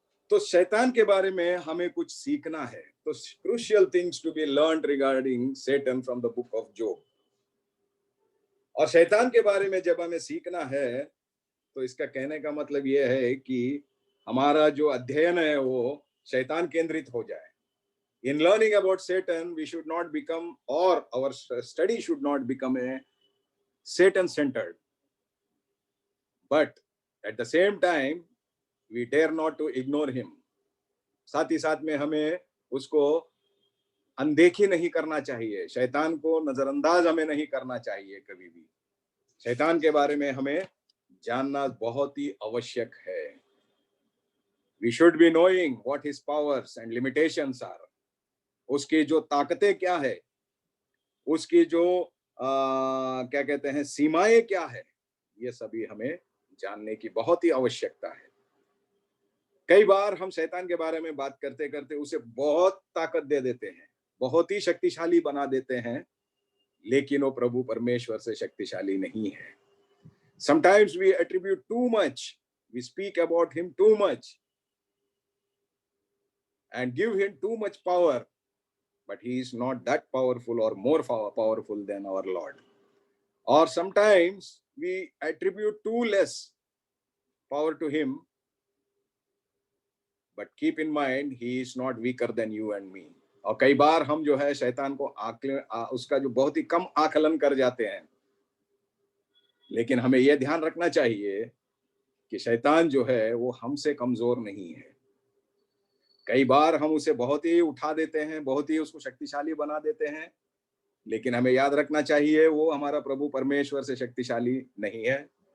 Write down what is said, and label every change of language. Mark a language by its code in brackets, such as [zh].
[hi] तो शैतान के बारे में हमें कुछ सीखना है। तो [en] Crucial things to be learned regarding Satan from the book of Job. [hi] और शैतान के बारे में जब हमें सीखना है तो इसका कहने का मतलब यह है कि हमारा जो अध्ययन है वो शैतान केंद्रित हो जाए। [en] In learning about Satan, we should not become, or our study should not become a Satan-centered. But at the same time, we dare not to ignore him. [hi] साथ ही साथ में हमें उसको अनदेखी नहीं करना चाहिए, शैतान को नजरअंदाज हमें नहीं करना चाहिए कभी भी। शैतान के बारे में हमें जानना बहुत ही आवश्यक है। [en] We should be knowing what his powers and limitations are. [hi] उसकी जो ताकतें क्या है, उसकी जो क्या कहते हैं सीमाएं क्या है, ये सभी हमें जानने की बहुत ही आवश्यकता है। कई बार हम शैतान के बारे में बात करते करते उसे बहुत ताकत दे देते हैं, बहुत ही शक्तिशाली बना देते हैं, लेकिन वो प्रभु परमेश्वर से शक्तिशाली नहीं है। [en] Sometimes we attribute too much, we speak about him too much and give him too much power, but he is not that powerful or more powerful than our Lord. Or sometimes we attribute too less power to him, but keep in mind he is not weaker than you and me. [hi] और कई बार हम जो है शैतान को उसका जो बहुत ही कम आकलन कर जाते हैं, लेकिन हमें यह ध्यान रखना चाहिए कि शैतान जो है वो हमसे कमजोर नहीं है। कई बार हम उसे बहुत ही उठा देते हैं, बहुत ही उसको शक्तिशाली बना देते हैं, लेकिन हमें याद रखना चाहिए वो हमारा प्रभु परमेश्वर से शक्तिशाली नहीं है।